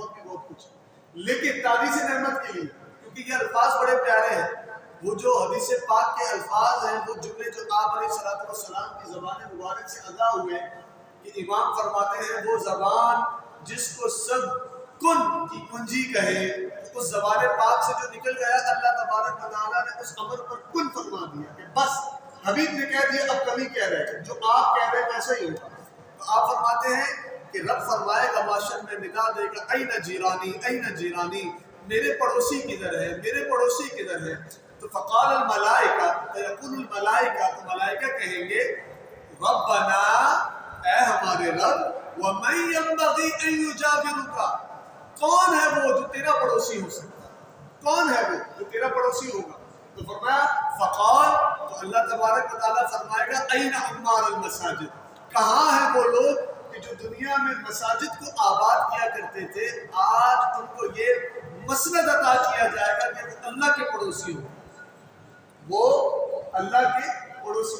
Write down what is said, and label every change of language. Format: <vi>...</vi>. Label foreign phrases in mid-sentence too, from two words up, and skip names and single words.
<ur>اور بھی بہت کچھ ہے، لیکن تعدیث نعمت کے لیے کیونکہ یہ الفاظ بڑے پیارے ہیں، وہ جو حدیث پاک کے الفاظ ہیں، وہ جملے جو آپ</ur> <ar>علیہ الصلوۃ والسلام</ar> <ur>کی زبان مبارک سے ادا ہوئے کہ امام فرماتے ہیں وہ زبان جس کو سب کن کی کنجی کہے، اس زبان پاک سے جو نکل گیا، اللہ تبارک و تعالیٰ نے اس امر پر کن فرما دیا کہ بس حبیب نے کہہ دیا، اب کبھی کہہ رہے ہیں جو آپ کہہ رہے ہیں ویسا ہی ہوگا۔ تو آپ فرماتے ہیں کہ رب فرمائے گا، معاشر میں ندا دے گا،</ur> <ar>این جیرانی این جیرانی،</ar> <ur>میرے پڑوسی کدھر ہے، میرے پڑوسی کدھر ہے؟</ur> <ar>تو فقال الملائکہ، فیقول الملائکہ،</ar> <ur>تو ملائکہ کہیں گے</ur> <ar>ربنا،</ar> <ur>اے ہمارے رب،</ur> <ar>ومن ينبغي ان يجاورك،</ar> <ur>کون ہے وہ جو تیرا پڑوسی ہو سکتا ہے، کون ہے وہ جو تیرا پڑوسی ہوگا؟ تو فرمایا فقال تو اللہ تبارک و تعالیٰ فرمائے گا</ur> <ar>این عمار المساجد،</ar> <ur>کہاں ہیں وہ لوگ کہ جو دنیا میں مساجد کو آباد کیا کرتے تھے، آج ان کو یہ مسند عطا کیا جائے گا کہ وہ اللہ کے پڑوسی ہو، وہ اللہ کے پڑوسی۔</ur>